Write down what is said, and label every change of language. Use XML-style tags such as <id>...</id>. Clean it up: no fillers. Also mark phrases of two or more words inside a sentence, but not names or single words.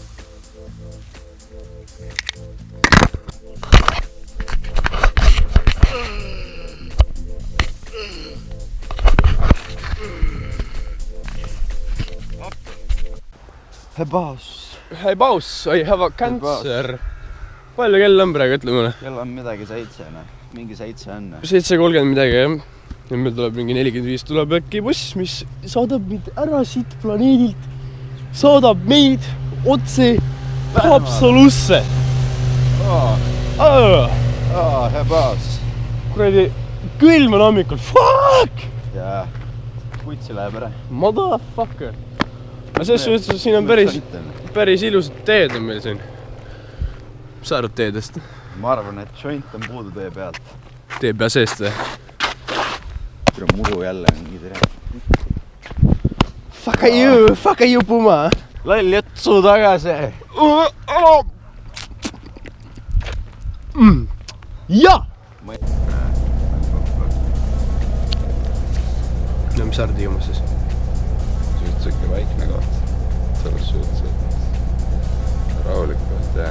<en>Hei boss, I have a cancer.</en> <et>Palju kell on praegu, ütle mulle? Kell on midagi 7, mingi 7 on. 7:30 midagi, jah. Ja meil tuleb mingi 45 tuleb äkki buss, mis saadab meid ära siit planeedilt. Saadab meid otse Haapsalusse. Hea baas. Kuradi, külm on hommikul. Fuck! Jaa, kutsi läheb ära. Motherfucker. Aga selles suhtes, siin on päris ilusad teed on meil siin. Mis sa arvad teedest? Ma arvan, et joint on puudu tee pealt. Tee pea seest või? Küll on muru jälle mingi tere.</et> <en>Fuck you, Puma!</en> <et>Loll jutsu tagasi! Ja! No mis sa arvad Hiiumaast siis? Suhteliselt väikne koht. Selles suhtes, et rahulikult ja...</et>